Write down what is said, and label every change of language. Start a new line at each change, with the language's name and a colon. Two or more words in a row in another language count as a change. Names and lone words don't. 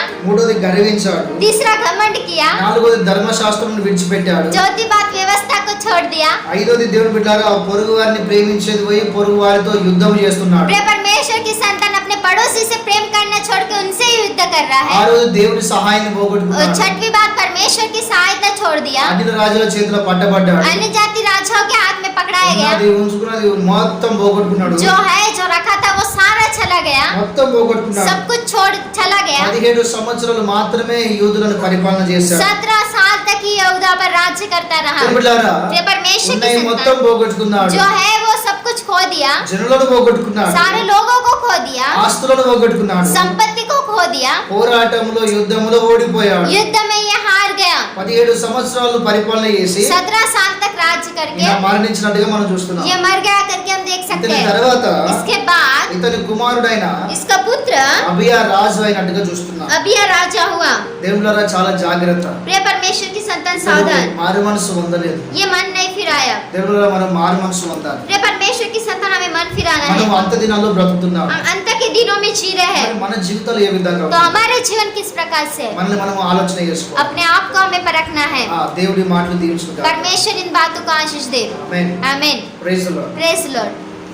Telugu: మూడోది గర్వించాడు,
Hindi: तीसरा घमंड किया,
Telugu: నాలుగోది ధర్మశాస్త్రం విడిచిపెట్టాడు,
Hindi: चौथी बात व्यवस्था को छोड़ दिया।
Telugu: ఐదోది దేవుని బిడ్డలారా పొరుగు వారిని ప్రేమించేది పోయి పొరుగు వారితో యుద్ధం చేస్తున్నాడు,
Hindi: प्रिय परमेश्वर की संतान अपने पड़ोसी से प्रेम करना छोड़ के उनसे ही युद्ध कर रहा है।
Telugu: ఆరోజు దేవుని సహాయాన్ని
Hindi: और
Telugu: పోగొట్టుకున్నాడు,
Hindi: छठवीं बात परमेश्वर की सहायता छोड़ दिया,
Telugu: అన్య రాజుల చేతిలో పట్టబడ్డాడు,
Hindi: अन्य जाति राजाओं के हाथ में पकड़ाया गया,
Telugu: ఉన్నది ఉంచుకున్నది మొత్తం పోగొట్టుకున్నాడు,
Hindi: जो है जो रखा था वो सारा चला गया,
Telugu: మొత్తం పోగొట్టుకున్నాడు.
Hindi: सब कुछ छोड़ चला गया।
Telugu: 17 సంవత్సరాలు మాత్రమే యూదులను పరిపాలన చేశాడు.
Hindi: 17 साल तक ही यहूदा पर राज्य करता रहा।
Telugu: దేవుని బిడ్డలారా,
Hindi: प्रिय परमेश्वर की
Telugu: ఉన్నది మొత్తం
Hindi: संतान
Telugu: పోగొట్టుకున్నాడు,
Hindi: जो है वो सब कुछ खो दिया,
Telugu: జనులను పోగొట్టుకున్నాడు,
Hindi: सारे लोगों को खो दिया,
Telugu: ఆస్తులను పోగొట్టుకున్నాడు,
Hindi: संपत्ति को खो दिया,
Telugu: పోరాటంలో యుద్ధంలో ఓడిపోయాడు.
Hindi: युद्ध में ये हार गया।
Telugu: 17 సంవత్సరాలు పరిపాలన చేసి
Hindi: 17 साल तक राज्य करके
Telugu: ఈయన మరణించినట్టుగా మనం చూస్తున్నాం.
Hindi: ये मर गया करके हम देख सकते
Telugu: ఇతని
Hindi: हैं।
Telugu: తర్వాత
Hindi: इसके बाद
Telugu: ఇతని కుమారుడైన
Hindi: इसका पुत्र
Telugu: అబియా రాజు అయినట్టుగా చూస్తున్నాం.
Hindi: अबिया राजा हुआ।
Telugu: దేవుళ్ళారా చాలా జాగ్రత్త.
Hindi: प्रिय परमेश्वर की संतान
Telugu: ఇతను
Hindi: सावधान,
Telugu: మారు మనసు పొందలేదు.
Hindi: ये मन नहीं फिराया।
Telugu: దేవుళ్ళారా మనం మారు మనసు పొందాలి.
Hindi: प्रिय परमेश्वर की संतान हमें मन फिराना
Telugu: మనం
Hindi: है।
Telugu: అంత దినాల్లో బ్రతుకుతున్నాం.
Hindi: हम अंत के दिनों में जी रहे
Telugu: మరి
Hindi: हैं।
Telugu: మన జీవితాలు ఏ విధంగా
Hindi: तो
Telugu: ఉన్నాయి?
Hindi: हमारे जीवन किस प्रकार से है?
Telugu: మనల్ని మనం ఆలోచన చేసుకోవాలి.
Hindi: अपने आप को हमें परखना है।
Telugu: దేవుడి మాటలు దీవించుకుంటాం.
Hindi: परमेश्वर इन बातों को आशीष दे।
Telugu: ఆమేన్.
Hindi: आमीन।
English: Praise the Lord. Praise Lord.